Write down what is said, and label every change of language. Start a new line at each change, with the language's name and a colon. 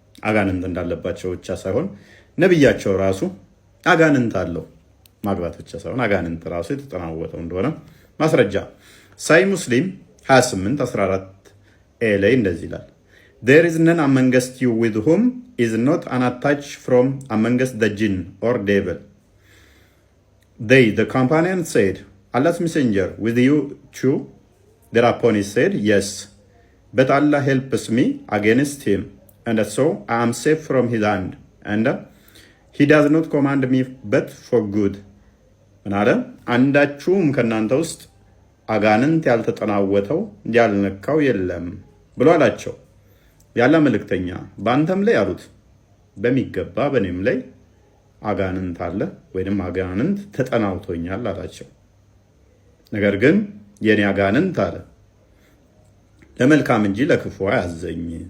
Amharic: አጋንንት እንዳለባቸው ብቻ ሳይሆን ነብያቸው ራሱ አጋንንት አለው ማግባት ብቻ ሳይሆን አጋንንት ራሱ የተጠናወተው እንደሆነ ማስረጃ ሳይ ሙስሊም 28:14 ኤ ላይ እንደዚህ ይላል
English: There is none amongst you with whom is not unattached from amongst the jinn or devil. They, the companion, said, Allah's messenger, with you too? Thereupon he said, Yes, but Allah helps me against him, and so I am safe from his hand, and he does not command me but for good.
Amharic: ምናለ አንዳችሁም ከናንተ ውስጥ አጋንንት ያልተጠናወተው ያልነካው የለም ብሎ አላቸው ያለ መልእክተኛ ባንተም ላይ አሉት በሚገባ በኔም ላይ አጋንንት አለ ወይንም አጋንንት ተጠናውቶኛል አላቸው ነገር ግን የኔ አጋንንት አለ ለመልካም እንጂ ለክፉ አያዘኝ